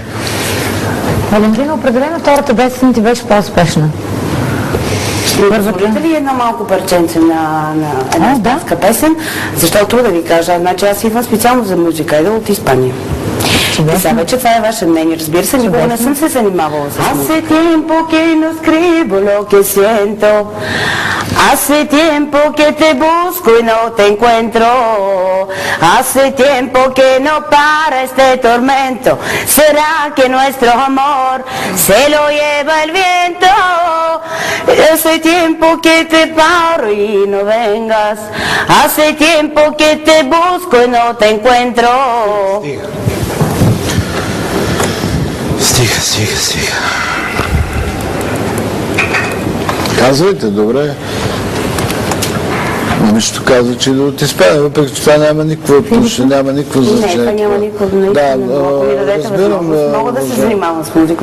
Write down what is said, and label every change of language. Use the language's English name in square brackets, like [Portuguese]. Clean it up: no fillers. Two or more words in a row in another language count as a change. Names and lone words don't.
[Bulgarian] Валентина, определено втората песен ти беше по-успешна. Позволите ли едно малко парченце на една испанска песен? Защото да ви кажа, значи аз идвам специално за музика, от Испания. И сега вече това е ваше мнение, разбира се, никога не съм се занимавала с музика. [Spanish] Hace tiempo que no escribo lo que siento, hace tiempo que te busco y no te encuentro, hace tiempo que no para este tormento, será que nuestro amor se lo lleva el viento, hace tiempo que te paro y no vengas, hace tiempo que te busco y no te encuentro. [Bulgarian] Стига. Казвайте, добре. Нищо казва, че да от Испания, въпреки че това няма никакво отношение, няма никакво значение. Не, това няма никакво наистина. Ако ми дадете възможност, мога да се занимавам с музика.